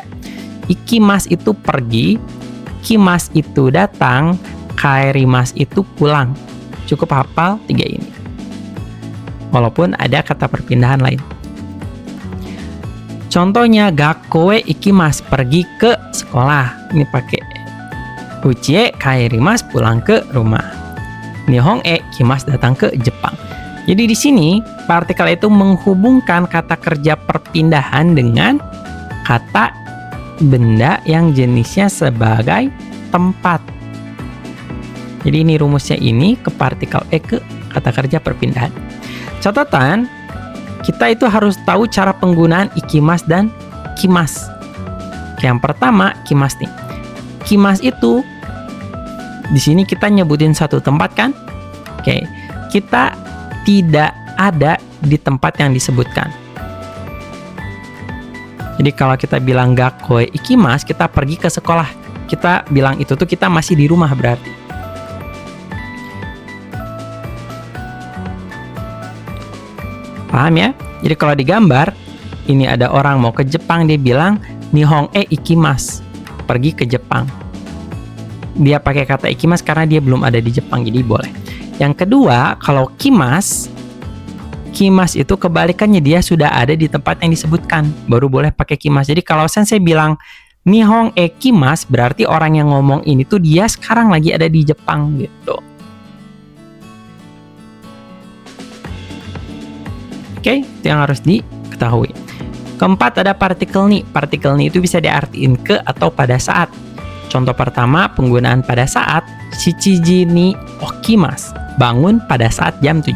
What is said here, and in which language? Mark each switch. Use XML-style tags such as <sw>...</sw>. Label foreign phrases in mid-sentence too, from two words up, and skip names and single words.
<id>Ikimasu itu pergi, kimasu itu datang, kaerimasu itu pulang. Cukup hafal 3 ini. Walaupun ada kata perpindahan lain. Contohnya</id> <ja>学校へ行きます,</ja> <id>pergi ke sekolah. Ini pakai</id> <ja>うちへ帰ります,</ja> <id>pulang ke rumah.</id> <ja>日本へ来ます,</ja> <id>datang ke Jepang. Jadi di sini partikel itu menghubungkan kata kerja perpindahan dengan kata benda yang jenisnya sebagai tempat. Jadi ini rumusnya ini ke partikel e ke kata kerja perpindahan. Catatan, kita itu harus tahu cara penggunaan ikimasu dan kimasu. Yang pertama, kimasu nih. Kimasu itu di sini kita nyebutin satu tempat kan? Oke, kita tidak ada di tempat yang disebutkan. Jadi kalau kita bilang</id> <ja>学校へ行きます,</ja> <id>kita pergi ke sekolah. Kita bilang itu tuh kita masih di rumah berarti. Paham ya? Jadi kalau digambar, ini ada orang mau ke Jepang, dia bilang</id> <ja>日本へ行きます,</ja> <id>pergi ke Jepang. Dia pakai kata ikimasu karena dia belum ada di Jepang, jadi boleh. Yang kedua, kalau kimasu itu kebalikannya, dia sudah ada di tempat yang disebutkan, baru boleh pakai kimasu. Jadi kalau sensei bilang</id> <ja>日本へ来ます,</ja> <id>berarti orang yang ngomong ini tuh dia sekarang lagi ada di Jepang gitu. Oke, itu yang harus diketahui. Keempat ada partikel ni. Partikel ni itu bisa diartiin ke atau pada saat. Contoh pertama, penggunaan pada saat</id> <ja>七時に起きます,</ja> <id>bangun pada saat jam 7.</id>